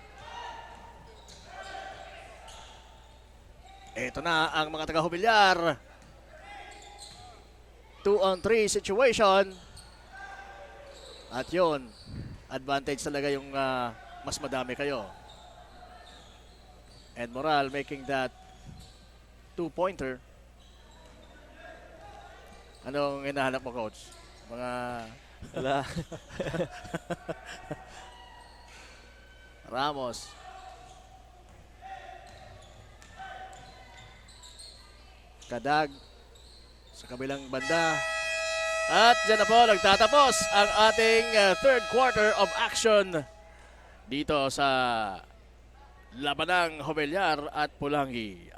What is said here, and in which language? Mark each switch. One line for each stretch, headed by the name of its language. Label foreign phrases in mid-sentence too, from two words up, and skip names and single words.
Filipino: Ito na ang mga taga-Hubilyar.
English: 2-on-3 situation.
Filipino: At yun, advantage talaga yung mas madami kayo.
English: And Moral making that two-pointer.
Filipino: Anong hinahanap mo, Coach? Mga... Wala. Ramos. Kadag sa kabilang banda. At dyan na po nagtatapos ang ating
English: third quarter of action
Filipino: dito sa labanang Hubilyar at Pulangi.